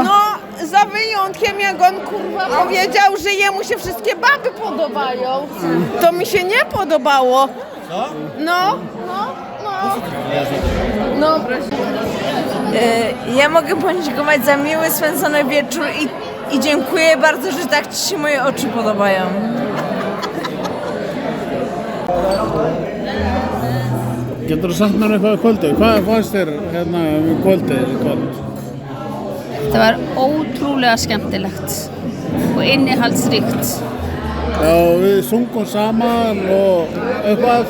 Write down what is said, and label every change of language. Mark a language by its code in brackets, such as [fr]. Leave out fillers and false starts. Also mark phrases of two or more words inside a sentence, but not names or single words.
[pl] Za wyjątkiem jak on kurwa powiedział, że jemu się wszystkie baby podobają. To mi się nie podobało. Co? No. Ja mogę podziękować za miły, spędzony wieczór i dziękuję bardzo, że tak ci się moje oczy podobają. [is] Getur þú sagt mér eitthvað í kvöldi? Hvað fannst þér hérna í kvöld? Það var ótrúlega skemmtilegt og innihaldsríkt. Já, við sungum saman og eitthvað.